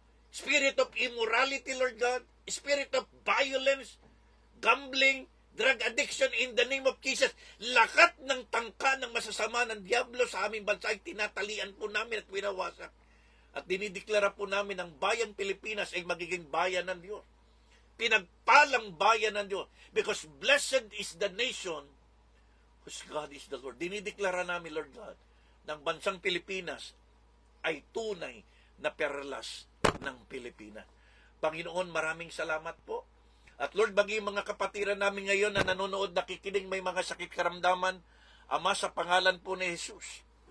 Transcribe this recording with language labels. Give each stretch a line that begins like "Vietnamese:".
English: Spirit of immorality, Lord God. Spirit of violence, gambling, drug addiction in the name of Jesus.
Filipino: Lakat ng tangka ng masasama ng Diablo sa aming bansa ay tinatalian po namin at winawasak. At dinideklara po namin ang bayang Pilipinas ay magiging bayan ng Diyos. Pinagpalang bayan ng Diyos.
English: Because blessed is the nation whose God is the Lord.
Filipino: Dinideklara namin, Lord God, ng bansang Pilipinas ay tunay na perlas ng Pilipinas. Panginoon, maraming salamat po. At Lord, bagi mga kapatiran namin ngayon na nanonood, nakikinig, may mga sakit karamdaman, Ama, sa pangalan po ni Jesus.